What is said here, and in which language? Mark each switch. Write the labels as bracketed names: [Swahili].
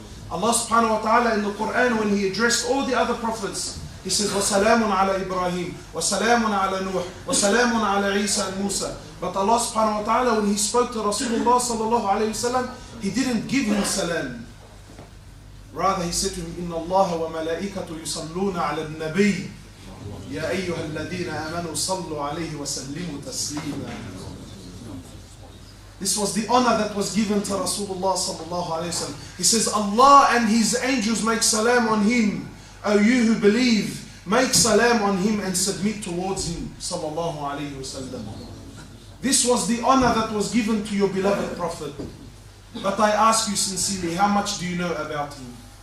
[English] Allah subhanahu wa ta'ala in the Quran, when He addressed all the other prophets, He says, [Arabic] وَسَلَامٌ عَلَى إِبْرَاهِيمَ وَسَلَامٌ عَلَى نُوحٍ وَسَلَامٌ عَلى عِيسَى [English] and Musa. But Allah subhanahu wa ta'ala, when He spoke to Rasulullah sallallahu alayhi wa sallam, He didn't give him salam. Rather, He said to him, [Arabic] إِنَّ اللَّهَ وَمَلَائِكَةُ يُصَلُّونَ عَلَى النَّبِيِّ يَا أَيُّهَا الَّذِينَ آمَنُوا صَلُّوا عَلَيْهِ وَسَلِّمُوا تَسْلِيمًا. [English] This was the honor that was given to Rasulullah sallallahu alayhi wa sallam. He says, Allah and His angels make salam on him. O you who believe, make salam on him and submit towards him sallallahu alayhi wa sallam. This was the honor that was given to your beloved Prophet. But I ask you sincerely, how much do you know about him?